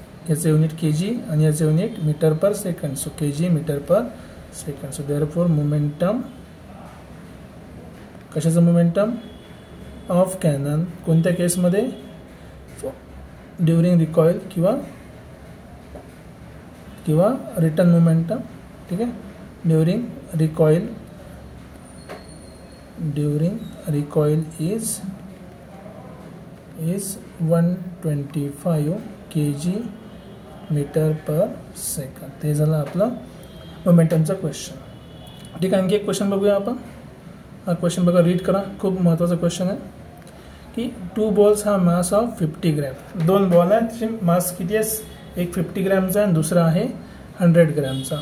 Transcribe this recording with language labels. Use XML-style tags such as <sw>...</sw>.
<mr>याचे unit kg आणि याचे युनिट मीटर पर सेकंड. सो kg मीटर पर सेकंड.</mr> <en>so therefore momentum,</en> <mr>कशाचं</mr> <en>momentum of cannon,</en> <mr>कोणत्या केसमध्ये,</mr> <en>During recoil किंवा return momentum.</en> <mr>ठीक आहे.</mr> <en>During recoil is 125 kg metre per second.</en> <mr>ते झालं आपलं मोमेंटमचा क्वेश्चन. ठीक आहे. आणखी एक क्वेश्चन बघूया आपण. हा क्वेश्चन बघा, रीड करा. खूप महत्त्वाचा क्वेश्चन आहे की 2 बॉल्स हा</mr> <en>Mass of 50 gram.</en> <mr>2 बॉल आहेत, त्याची मास किती आहे, एक 50 ग्रॅमचा आणि दुसरा आहे 100 ग्रॅमचा.</mr>